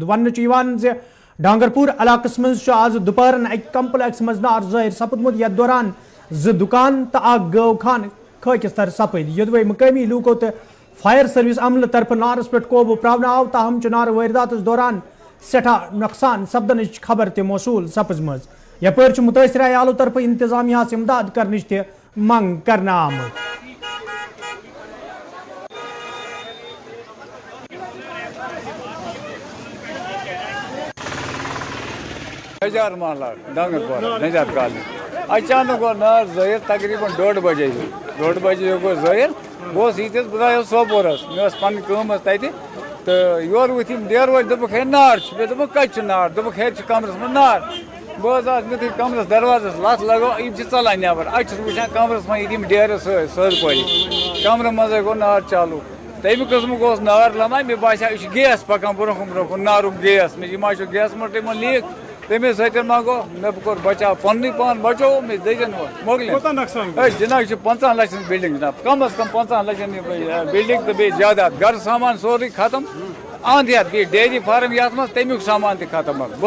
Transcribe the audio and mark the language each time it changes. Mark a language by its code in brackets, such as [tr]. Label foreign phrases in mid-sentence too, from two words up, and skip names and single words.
[ks] ون ز ڈانگرپور علاقس مز آز دوپہرن اکہ کمپلیکس مز نار ظاہر سپدمت یتھ دوران 2 دکان تو اخ گٲو خان خاکستر سپد۔ یدوے مقامی لوکو تو فائر سروس عملہ طرف نارس پہ قوبو پراونہ آو تاہم نار وارداتس دوران سٹھاہ نقصان سپدنچ خبر تہ موصول سپزمز۔ یپر متاثرہ عیالو طرف انتظامیہ امداد کرنچ تہ منگ کرنا آمد۔ نجار محلہ ڈانگرپورہ نجار کالنی اچانک گو نار ظاہر تقریباً 1:30 بجے گو ظاہر بہت یتس بہت سوپورس مے پن کام تتہ تو یور وتھ ڈیر وٲلۍ دوٚپُکھ ہے نار مے دوٚپُکھ کتہِ چھُ نار دوٚپُکھ ہے چھُ کمرس منٛز نار بہٕ آس مےٚ تھٲے کمرس دروازس لتھ لگو یم چھِ ژلان نیبر اتہِ چھُس وٕچھان کمرس منٛز یِم ڈیرٕ سٲرۍ پٲٹھۍ کمرٕ منٛزے گوٚو نار چالوٗ تمہِ قٕسمُک اوس نار لمان مےٚ باسیو یہِ چھُ گیس پکان برونٛہہ کُن نارُک گیس مےٚ یہِ ما چھُ گیس موٹر یِمن لیٖک تمے سۭتۍ ما گوٚو مےٚ کوٚر بچاو پننُے پان بچوو مےٚ دٔجن مۄکلہِ ہے جناب یہِ چھِ 50 لچھن بلڈنگ جناب کم از کم 50 لچھن بلڈنگ تہٕ بیٚیہِ جاداد گرٕ سامان سورُے ختم اند ہیتھ بیٚیہِ ڈیری فارم یتھ منٛز تمیُک سامان تہِ ختم